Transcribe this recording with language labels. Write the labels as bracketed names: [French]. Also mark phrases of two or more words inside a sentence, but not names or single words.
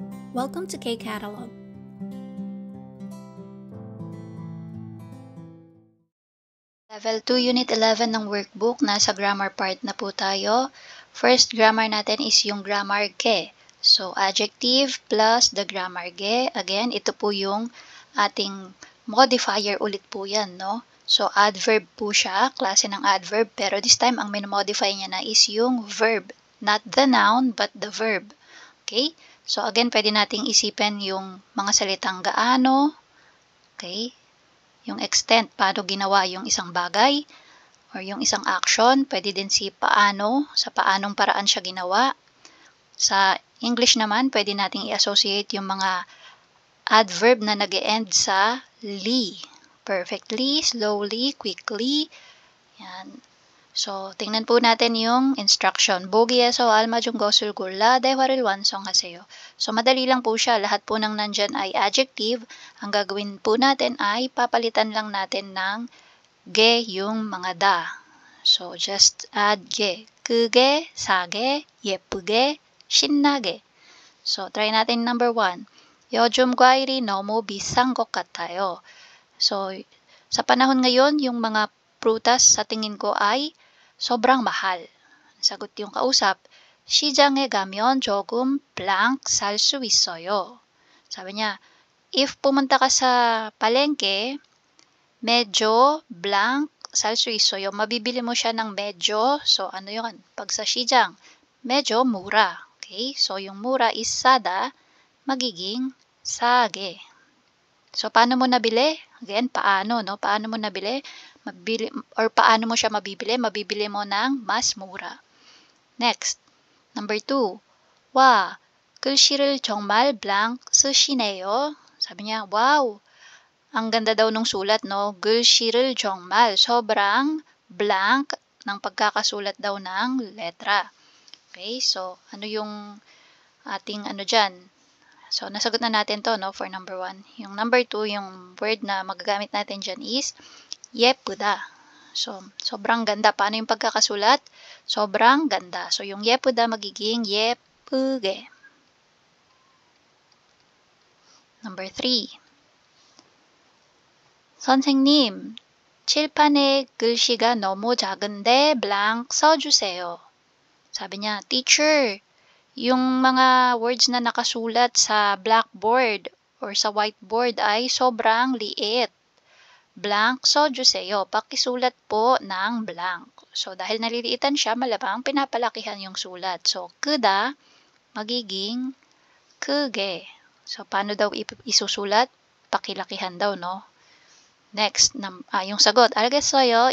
[English] Welcome to K-Catalog. Level 2, Unit 11 ng workbook. [Filipino] Nasa [English] grammar part [Filipino] na po tayo. [English] First grammar natin is yung grammar ge. So, adjective plus the grammar ge. Again, [Filipino] ito po yung ating modifier ulit po yan, no? So, adverb po siya, klase ng adverb. Pero [English] this time, [Filipino] ang minamodify niya na is yung verb. [English] Not the noun, but the verb. Okay? So, again, [Filipino] pwede nating isipin yung mga salitang gaano. Okay? Yung extent, paano ginawa yung isang bagay or yung isang action. Pwede din si paano, sa paanong paraan siya ginawa. Sa English naman, pwede nating i-associate yung mga adverb na nag-e-end sa li. [English] Perfectly, slowly, quickly. [Filipino] Yan. So, tingnan po natin yung instruction. [Korean] 보기에서 알맞은 것을 골라 대화를 완성하세요. [Filipino] So, madali lang po siya. Lahat po ng nandyan ay adjective. Ang gagawin po natin ay papalitan lang natin ng ge yung mga da. [English] So, just add ge. [Korean] 크게, 사게, 예쁘게, 신나게. [Filipino] So, try natin number 1. [Korean] 요즘 과일이 너무 비싼 것 같아요. [Filipino] So, sa panahon ngayon, yung mga prutas sa tingin ko ay sobrang mahal. Sagot yung kausap, [Korean] 시장에 가면 조금 blank 살 수 있어요. [Filipino] Sabi niya, if pumunta ka sa palengke, medyo blank [Korean] 살 수 있어요. [Filipino] Mabibili mo siya ng medyo. So, ano yun? Pag sa 시장, medyo mura. Okay? So, yung mura is sada, magiging sage. So, paano mo nabili? Again, paano, no? Paano mo nabili? Mabili, or paano mo siya mabibili? Mabibili mo ng mas mura. Next, number 2. [Korean] 와, 글씨를 정말 blank 쓰시네요. [Filipino] Sabi niya, wow, ang ganda daw nung sulat, no? [Korean] 글씨를 정말, [Filipino] sobrang blank ng pagkakasulat daw ng letra. Okay, so ano yung ating ano dyan? So, nasagot na natin to, no, [English] for number [Filipino] 1. Yung number 2, yung word na magagamit natin dyan is 예쁘다. So, sobrang ganda. Paano yung pagkakasulat? Sobrang ganda. So, yung 예쁘다 magiging 예쁘게. Number 3. [Korean] 선생님, 칠판에 글씨가 너무 작은데 blank 써주세요. [Filipino] Sabi niya, teacher, yung mga words na nakasulat sa blackboard or sa whiteboard ay sobrang liit. [Korean] Blank 써주세요. [Filipino] Pakisulat po ng blank. So, dahil naliliitan siya, malamang pinapalakihan yung sulat. So, 크다 magiging 크게. So, paano daw isusulat? Pakilakihan daw, no? Next, yung sagot. [Korean] 알겠어요.